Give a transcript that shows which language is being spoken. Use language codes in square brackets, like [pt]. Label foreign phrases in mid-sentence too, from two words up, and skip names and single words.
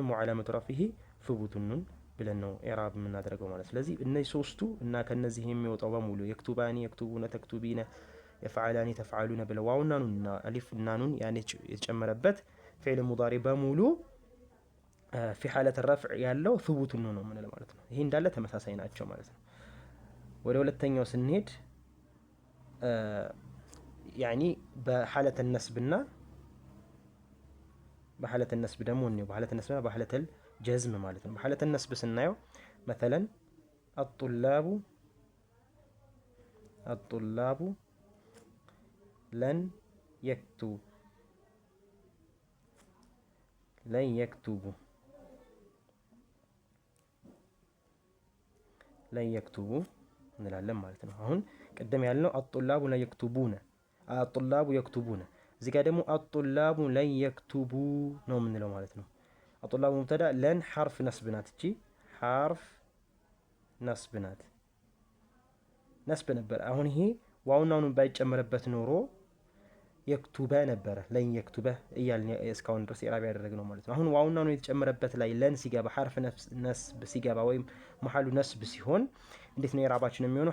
[ar] وعلامة رفعه ثبوت النون [am] ብለን ነው ኢዕራብ የምናደርገው ማለት። ስለዚህ እነዚህ ሶስቱ እና ከነዚህ የሚወጣው በሙሉ [ar] يكتبان، يكتبون، تكتبين يفعلان تفعلون [am] ብለው ዋውና ኑንና አሊፍ እና ኑን ያኔ የተጨመረበት ፊዕል ሙዳሪ በሙሉ [ar] في حالة رفع [am] ያለው ثቡት ነው የምንለው ማለት ነው። ይሄ እንዳለ ተመሳሳይ ናቸው ማለት ነው። ወደ ሁለተኛው ስንሄድ ያኒ በሐለት ነስብና በሐለት ነስብ ደግሞ ነው በሐለት ነስብና በሐለት ጀዝም ማለት ነው። በሐለት ነስብ ስናየው [ar] مثلا الطلاب لن يكتبوا [am] እንላለን ማለት ነው። አሁን ቀደም ያልነው [ar] الطلاب لا يكتبون الطلاب يكتبون [am] እዚህ ጋር ደግሞ [ar] الطلاب لن يكتبوا [am] ነው የምንለው ማለት ነው። [ar] الطلاب مبتدا لن حرف نصب [am] ናት። እቺ [ar] حرف نصب [am] ናት። ነስብ ነበር። አሁን ይሄ ዋውና ኑን ባይጨመረበት ኖሮ የክቱበ ነበረ [ar] لن يكتب [am] እያልን እስካሁን ድረስ ኢራብ ያደረግነው ማለት ነው። አሁን ዋውና ኑን የተጨመረበት ላይ ለን ሲገባ [ar] حرف نصب [am] ሲገባ ወይም [ar] محله نصب [am] ሲሆን እንዴት ነው ኢራባችን የሚሆነው?